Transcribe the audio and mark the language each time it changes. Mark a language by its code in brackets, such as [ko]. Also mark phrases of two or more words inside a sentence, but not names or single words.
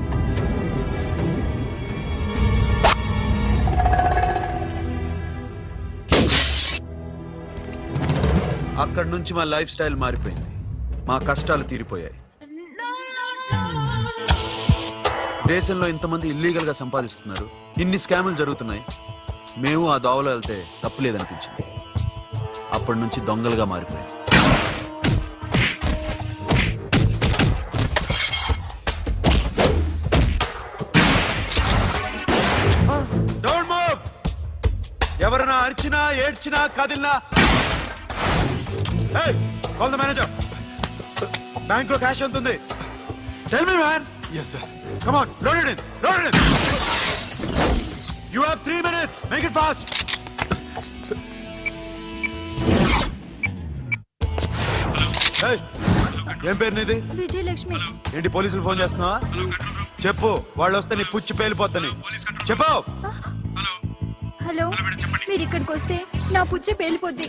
[te] అక్కడి నుంచి మా [en] life style [te] మారిపోయింది. మా కష్టాలు తీరిపోయాయి. దేశంలో ఇంతమంది ఇల్లీగల్ గా సంపాదిస్తున్నారు, ఇన్ని స్కాములు జరుగుతున్నాయి. మేము ఆ దోవలో వెళ్తే తప్పులేదనిపించింది. అప్పటి నుంచి దొంగలుగా మారిపోయాం. [en] Don't move! [te] ఎవరైనా అరిచినా ఏడ్చినా కదిలినా [en] Hey, call the manager. [te] Bank lo cash ఎంత ఉంది? [en] Tell me, man. Yes, sir. Come on, load it in. Load it in. You have 3 minutes. Make it fast. [te] Hey, ఏం పేరు నీది? విజయలక్ష్మి. ఏంటి పోలీసులు ఫోన్ చేస్తున్నావా? చెప్పు, వాళ్ళు వస్తే నీ పుచ్చి పేలిపోద్దని చెప్పు. హలో, మీరు ఇక్కడికి వస్తే నా పుచ్చి పేలిపోద్ది.